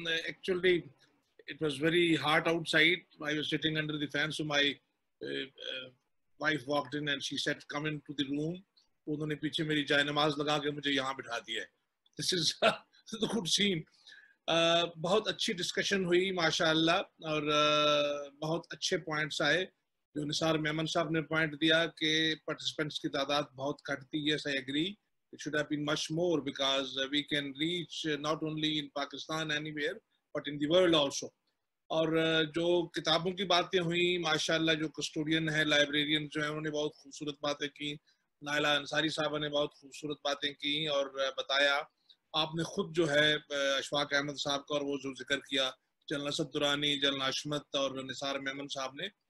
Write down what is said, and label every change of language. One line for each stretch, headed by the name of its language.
English: Actually, it was very hot outside. I was sitting under the fan, so my wife walked in and she said, "Come into the room."
Hindi: उन्होंने पीछे मेरी जाय नमाज लगा के मुझे यहाँ बिठा दिया है.
English: This is the good scene.
Hindi: बहुत अच्छी डिस्कशन हुई माशाअल्लाह, और बहुत अच्छे पॉइंट्स आए. जो निसार मेमन साहब ने पॉइंट दिया कि पार्टिसिपेंट्स की तादाद बहुत घटती है.
English: I agree. It should have been much more because we can reach not only in Pakistan anywhere but in the world also.
Hindi: और जो किताबों की बातें हुई माशाअल्लाह, जो कस्टोडियन है, लाइब्रेरियन जो है, उन्होंने बहुत खूबसूरत बातें की. नायला अंसारी साहब ने बहुत खूबसूरत बातें की और बताया. आपने खुद जो है अशफाक अहमद साहब का और वो जो जिक्र किया, जनरल असद दुरानी, जनरल अशमत और निसार मेमन साहब ने.